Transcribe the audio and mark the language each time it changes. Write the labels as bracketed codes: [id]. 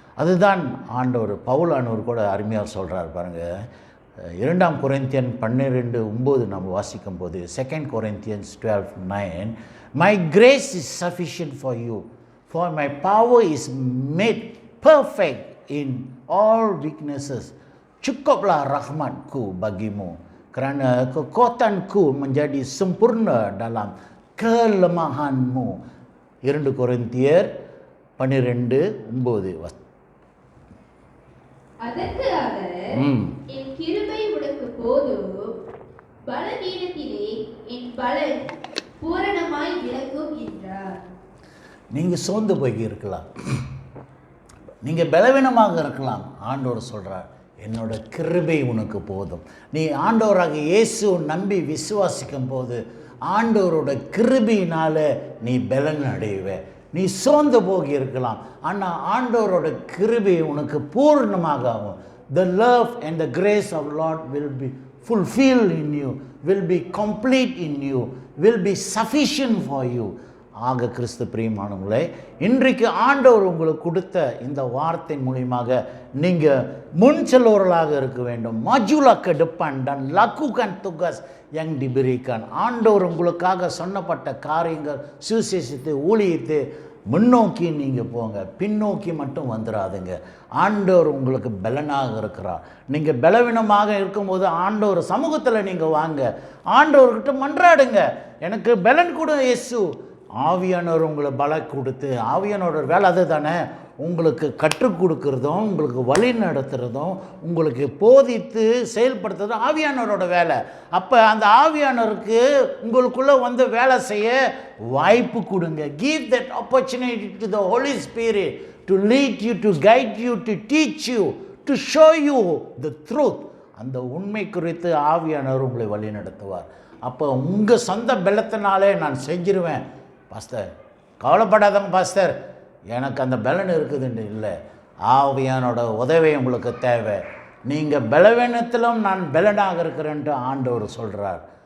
[ta] அதுதான் ஆண்டவர். பவுலானவர் கூட அருமையாக சொல்கிறார் பாருங்கள். [en] 2 [ta] கொரிந்தியன் 12:9 நம்ம வாசிக்கும் போது, [en] 2 Corinthians 12:9, my grace is sufficient for you, for my power is made perfect in all weaknesses. [ms] Cukuplah rahmatku bagimu, kerana kekuatanku menjadi sempurna dalam kelemahanmu. [ta] 2 Korintiயர் 12:9. அதற்கு அவர், என் கிருபை உனக்கு போதும், பலவீனத்திலே என் பலன் பூரணமாய் விளங்கும் என்றார். நீங்கள் சோர்ந்து போய் இருக்கலாம், நீங்கள் பலவீனமாக இருக்கலாம். ஆண்டவர் சொல்கிறார், என்னோட கிருபை உனக்கு போதும். நீ ஆண்டவராக இயேசு நம்பி விசுவாசிக்கும் போது ஆண்டவரோட கிருபையினால் நீ பலன் அடைவே. நீ சோர்ந்து போகி இருக்கலாம், ஆனால் ஆண்டவரோட கிருபை உனக்கு பூர்ணமாக ஆகும். [en] The love and the grace of Lord will be fulfilled in you, will be complete in you, will be sufficient for you. [ta] ஆக கிறிஸ்து பிரியமானவங்களே, இன்றைக்கு ஆண்டவர் உங்களுக்கு கொடுத்த இந்த வார்த்தை மூலியமாக நீங்கள் முன் செல்வர்களாக இருக்க வேண்டும். [ms] மஜுலக்க டிப்பண்டன் லக்குகன் துகஸ் யங் டிபிரிகன். [ta] ஆண்டவர் உங்களுக்காக சொன்னப்பட்ட காரியங்கள் சுவிசேஷத்தை ஊழியத்தை முன்னோக்கி நீங்கள் போங்க, பின்னோக்கி மட்டும் வந்துடாதுங்க. ஆண்டவர் உங்களுக்கு பலனாக இருக்கிறார். நீங்கள் பலவீனமாக இருக்கும்போது ஆண்டவர் சமூகத்தில் நீங்கள் வாங்க, ஆண்டவர்கிட்ட மன்றாடுங்க, எனக்கு பலன் கொடு இயேசு. ஆவியானவர் உங்களை பலம் கொடுத்து, ஆவியானோட வேலை அது தானே, உங்களுக்கு கற்றுக் கொடுக்கறதும் உங்களுக்கு வழி நடத்துகிறதும் உங்களுக்கு போதித்து செயல்படுத்துறதும் ஆவியானவரோட வேலை. அப்போ அந்த ஆவியானவருக்கு உங்களுக்குள்ளே வேலை செய்ய வாய்ப்பு கொடுங்க. [en] Give that opportunity to the Holy Spirit to lead you, to guide you, to teach you, to show you the truth. [ta] அந்த உண்மை குறித்து ஆவியானவர் உங்களை வழி நடத்துவார். அப்போ உங்கள் சொந்த பலத்தினாலே நான் செஞ்சிருவேன் பாஸ்டர், கவலைப்படாதங்க பாஸ்டர், எனக்கு அந்த பலன் இருக்குதுன்னு இல்லை. ஆவியானோட உதவி உங்களுக்கு தேவை. நீங்கள் பலவீனத்திலும் நான் பலனாக இருக்கிறேன்ட்டு ஆண்டவர் சொல்கிறார்.